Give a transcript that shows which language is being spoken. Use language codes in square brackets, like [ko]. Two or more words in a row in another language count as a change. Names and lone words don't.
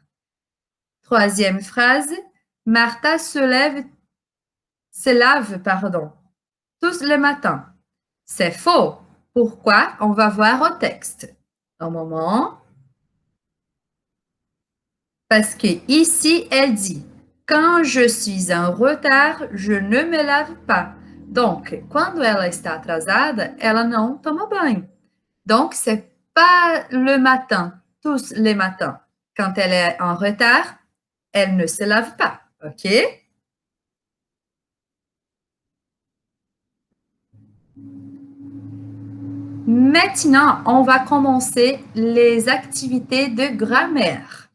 [fr] Troisième phrase, Martha se lave, tous les matins. C'est faux. Pourquoi? On va voir au texte. Un moment. Parce que ici, elle dit « Quand je suis en retard, je ne me lave pas ». Donc, [pt] quando ela está atrasada, ela não toma banho. [fr] Donc, c'est pas le matin, tous les matins. Quand elle est en retard, elle ne se lave pas, ok? Maintenant, on va commencer les activités de grammaire.